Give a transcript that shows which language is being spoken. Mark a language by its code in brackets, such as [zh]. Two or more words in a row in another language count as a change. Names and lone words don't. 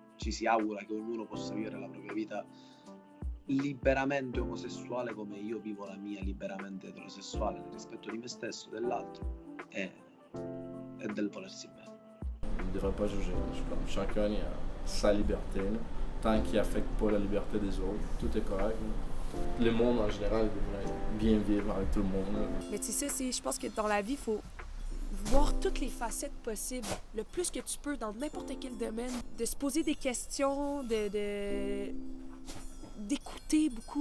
[it] Ci si augura che ognuno possa vivere la propria vita liberamente omosessuale come io vivo la mia liberamente eterosessuale, nel rispetto di me stesso, dell'altro e del volersi bene. [fr] Il ne devrait pas juger. Chacun a sa liberté. Là. Tant qu'il n'affecte pas la liberté des autres, tout est correct. Là. Le monde en général devrait bien vivre avec tout le monde. Là. Mais tu sais, je pense que dans la vie, il faut voir toutes les facettes possibles, le plus que tu peux dans n'importe quel domaine, de se poser des questions, d'écouter beaucoup.